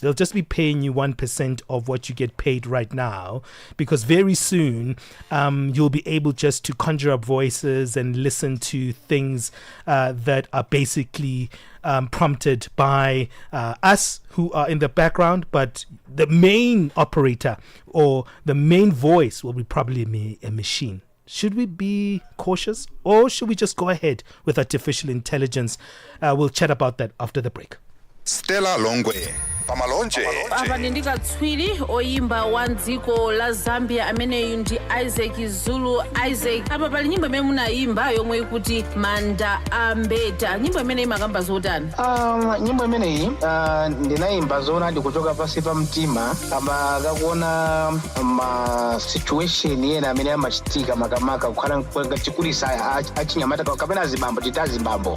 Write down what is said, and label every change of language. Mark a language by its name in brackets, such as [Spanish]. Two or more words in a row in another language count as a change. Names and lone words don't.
[English] They'll just be paying you 1% of what you get paid right now, because very soon you'll be able just to conjure up voices and listen to things that are basically prompted by us who are in the background, but the main operator or the main voice will be probably a machine. Should we be cautious, or should we just go ahead with artificial intelligence? We'll chat about that after the break. [Nyanja] Stella Longwe pamalonje. Apa ndikatswiri oyimba wa dziko la Zambia amene ndi Isaac Zulu Isaac. Apa pali nyimbo imene munayimba yomwe ikuti Manda Ambeta. Nyimbo imene imakamba zotani? Nyimbo imeneyi ndinayimba zona ndikuchoka pasi pa mtima kama kakuona ma situation yena amene amachitika makamaka kukhala chikulisa achinyamata kapena azibambo tita azibambo.